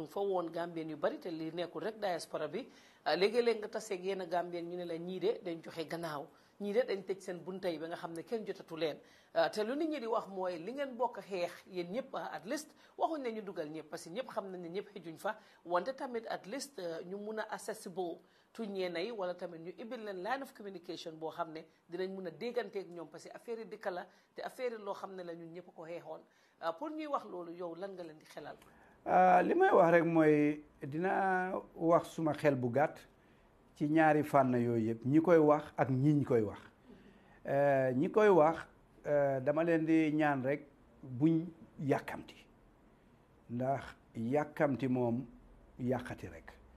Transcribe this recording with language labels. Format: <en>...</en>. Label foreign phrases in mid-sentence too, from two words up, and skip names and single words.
<wo>ngi fa woon Gambien yu bari te li nekkul rek diaspora bi léegi-léeg nga taseeg yenn Gambien ñu ne la ñii de dañ joxe gannaaw ñii de dañ tëj seen bunta yi ba nga xam ne kenn jotatu leen te lu nit ñi di wax mooy li ngeen bokk xeex yéen ñëpp</wo> <en>at least</en> <wo>waxuñ ne ñu dugal ñëpp parce que ñëpp xam nañ ne ñëpp xejuñ fa wante tamit</wo> <en>at least</en> <wo>ñu mun a accessible tu ñeena yi wala tamit ñu ibil leen</wo> <en>line of communication</en> <wo>boo xam ne dinañ mun a dégganteeg ñoom parce que affaire yi dëkk la te affaire yi loo xam ne la ñun ñëpp ko xeexoon pour ñuy wax loolu yow lan nga leen di xelal li may wax rek mooy dina wax suma xel bu gàtt ci ñaari fànn yooyu yëpp ñi koy wax ak ñi koy wax ñi koy wax dama leen di ñaan rek buñ yàkkamti ndax yàkkamti moom yàqati rek</wo>